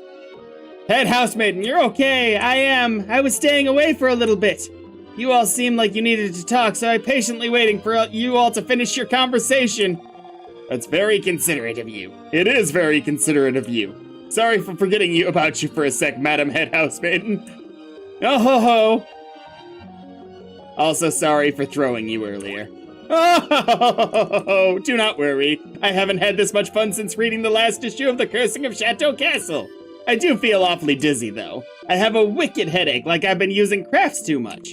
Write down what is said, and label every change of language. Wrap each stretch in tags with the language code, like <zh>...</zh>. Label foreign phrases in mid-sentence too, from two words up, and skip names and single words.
<en>Head housemaiden, you're okay. I was staying away for a little bit. You all seemed like you needed to talk, so I'm patiently waiting for you all to finish your conversation. That's very considerate of you. It is very considerate of you. Sorry for forgetting about you for a sec, Madam Head Housemaiden. Oh ho ho. Also sorry for throwing you earlier. Oh, do not worry. I haven't had this much fun since reading the last issue of The Cursing of Chateau Castle. I do feel awfully dizzy, though. I have a wicked headache, like I've been using crafts too much.</en>